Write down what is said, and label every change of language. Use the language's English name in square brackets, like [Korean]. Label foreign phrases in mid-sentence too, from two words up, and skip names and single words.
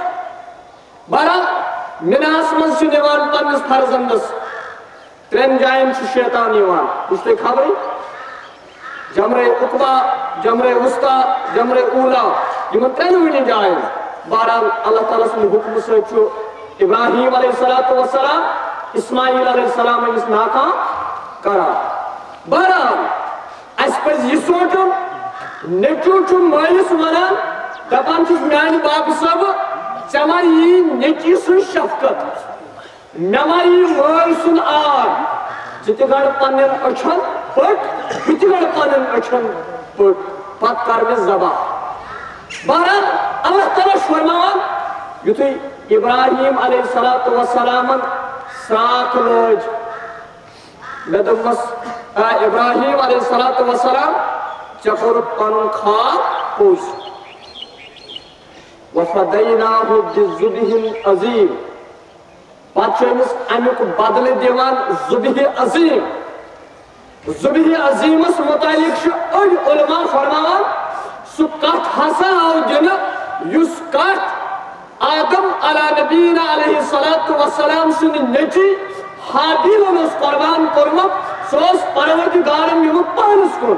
[Kashmiri] بہرحال مِناہس منٛز چھِ نِوان پننِس فرزندس. 3 جاین چھُ شیطان یِوان. یہِ چھُ تۄہہِ خبرٕے. جمرے عقبہ جمرے وسطیٰ جمرے اولا یمن 3 جاین. بہرحال اللہ تعالیٰ سُنٛد حکم سۭتۍ چھُ ابراہیم [Arabic] علیہ الصلوۃ والسلام [Kashmiri] اسماعیل [Arabic] علیہ السلام [Kashmiri] أمس ناکام کران. بہرحال پز یہ سوچن نیچو چھ مالس ونان دپان چھس میانہ باپ صاحب ژےٚ ما یی نیچی سن شفقت مےٚ ما یی مٲلۍ سُنٛد آر ژٕ تہِ گڑ پننٮ۪ن أچھن پٔٹۍ بہٕ تہِ گڑ پننٮ۪ن أچھن پٔٹۍ پتہٕ کر مےٚ ذبح بہرحال اللہ تعالیٰ چھُ فرماوان یُتھُے ابراہیم علیہ الصلوۃ والسلامن سرٛانٛکھ لٲج مےٚ دوٚپمس ابراہیم [Arabic] علیہ الصلوۃ والسلام [Kashmiri] ژےٚ کوٚرُتھ پنُن خواب پوٚز [Arabic] وَفَدَيْنَاهُ بِذُبْحٍ عَظِيمٍ [Kashmiri] پتہٕ چھُ أمِس امیُک بدلہٕ دِوان ذُبحِ عظیٖم ذُبحِ عظیٖمس مُتعلق چھُ أڑۍ عُلما فرماوان سُہ کتھ ہسا آو دِنہٕ یُس کتھ آدم [Arabic] علیٰ نبینا علیہ الصلوۃ والسلام [Kashmiri] سٕنٛدِ نیٚچِوۍ حابیلن اوس قۄربان کوٚرمُت سُہ اوس پروردگارن نِمُت پانس کُن